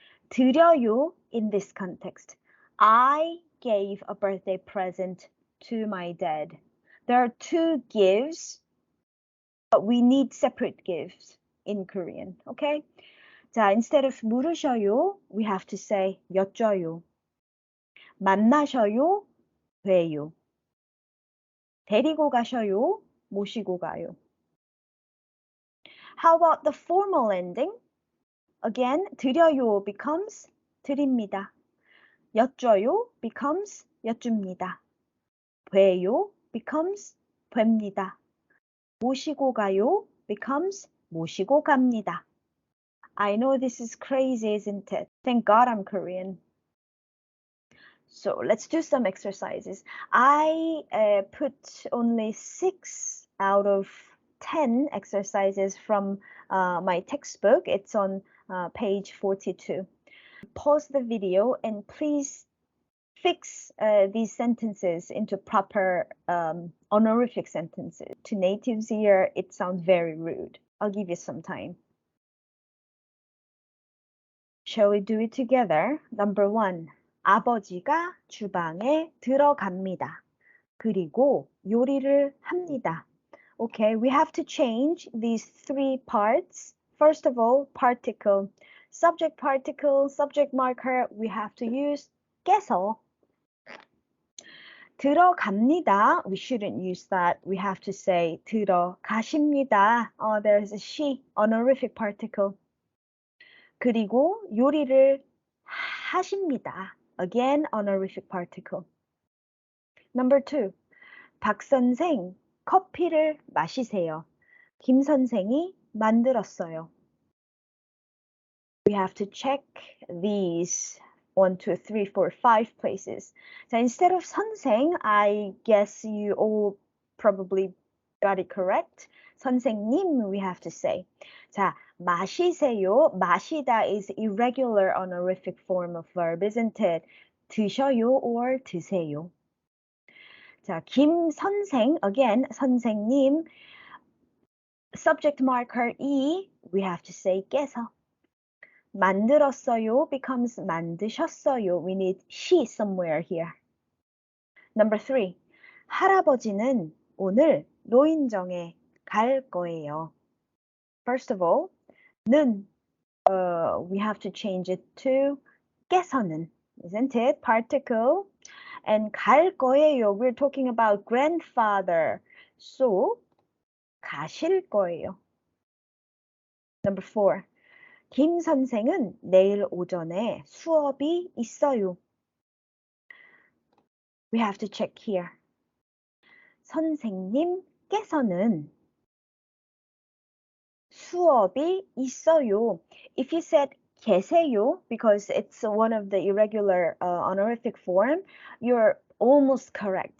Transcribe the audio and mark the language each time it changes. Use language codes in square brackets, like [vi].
[en] 드려요, in this context, I gave a birthday present to my dad. There are two gives, but we need separate gifts in Korean, okay? 자, instead of 물으셔요, we have to say 여쭤요. [ko] 만나셔요, 뵈요. 데리고 가셔요, 모시고 가요. [en] How about the formal ending? Again, 드려요 becomes 드립니다. [ko] 여쭤요 becomes 여쭙니다. 뵈요 becomes 뵙니다. 모시고 가요 becomes 모시고 갑니다. [en] I know this is crazy, isn't it? Thank God I'm Korean. So let's do some exercises. I put only 6 out of 10 exercises from my textbook. It's on page 42. Pause the video and please fix these sentences into proper honorific sentences. To natives here, it sounds very rude. I'll give you some time. Shall we do it together? Number 1. [ko] 아버지가 주방에 들어갑니다. 그리고 요리를 합니다. [en] Okay, we have to change these 3 parts. First of all, particle. Subject particle, subject marker, we have to use 깨서. 들어갑니다. We shouldn't use that. We have to say 들어가십니다. There's a she, honorific particle. [ko] 그리고 요리를 하십니다. [en] Again, honorific particle. Number 2. [ko] 박 선생, 커피를 마시세요. 김 선생이 만들었어요. [en] We have to check these 1, 2, 3, 4, 5 places. So instead of 선생, I guess you all probably got it correct. 선생님, we have to say. [ko] 자, 마시세요. [en] 마시다 is irregular honorific form of verb, isn't it? [ko] 드셔요 or 드세요. 자, 김 선생, again, 선생님. [en] Subject marker E, we have to say 깨서. [ko] 만들었어요 becomes 만드셨어요. [en] We need she somewhere here. Number 3. [ko] 할아버지는 오늘 노인정에 갈 거예요. [en] First of all, 는 we have to change it to 깨서는, isn't it? Particle. And [ko] 갈 거예요, [en] we're talking about grandfather. So, [ko] 가실 거예요. [en] Number 4. [ko] 김 선생은 내일 오전에 수업이 있어요. [en] We have to check here. [ko] 선생님께서는 수업이 있어요. [en] If you said 계세요, because it's one of the irregular honorific form, you're almost correct.